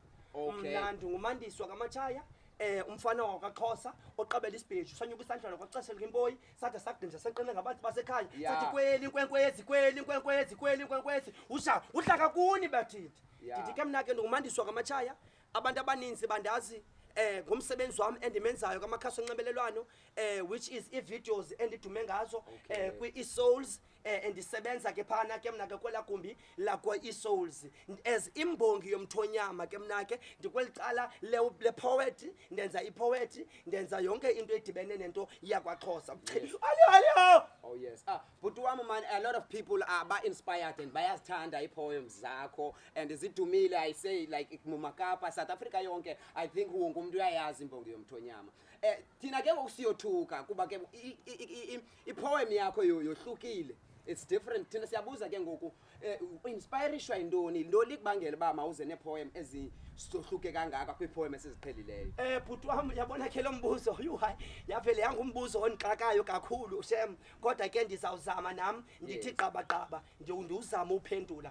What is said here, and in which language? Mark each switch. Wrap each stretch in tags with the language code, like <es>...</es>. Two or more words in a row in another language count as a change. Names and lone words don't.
<xh>Mna ndingumandiswa kaMatshaya umfana wakwaXhosa oqabela isibheju sanyuka isandla lokwaxesha linkimboyi satha sakudinja seqene ngabantu basekhaya sathi kweli inkwenkwezi usha uhlaka kuni bathithi ndithi ke mna ke ndingumandiswa kaMatshaya abantu abaninzi bandazi ngomsebenzi wami endimenzayo kwamakhasi onxibelelwano</xh> <en>which is</en> <xh>i-videos endidume ngazo kwi-eSouls endisebenza ke phana ke mna ke kwela gumbi lakwa eSouls as imbongi yomthonyama ke mna ke ndikwelicala le poet ndenza i-poet ndenza yonke into edibene nento yakwaXhosa.</xh> <en>Oh yes.</en> <xh>Bhuti wami</xh> <en>man, a lot of people are inspired and</en> <xh>bayazithanda i-poems zakho</xh> <en>and zidumile I say like mumakapa South Africa yonke I think</en> <xh>wonke umuntu uyayazi imbongi yomthonyama. Thina ke usiyothuka kuba ke i-poem yakho yohlukile.</xh> <en>It's different.</en> <xh>Thina siyabuza ke ngoku inspiration yintoni into likubangela ba mawuze nepoem ezisohluke kangaka kwipoem esiziqhelileyo. Bhuti wami yabona ke lo mbuzo hayi yavele yangumbuzo onixakayo kakhulu shem kodwa ke ndizawuzama nami ndithi qabaqaba ndiwuzama uphendula.</xh>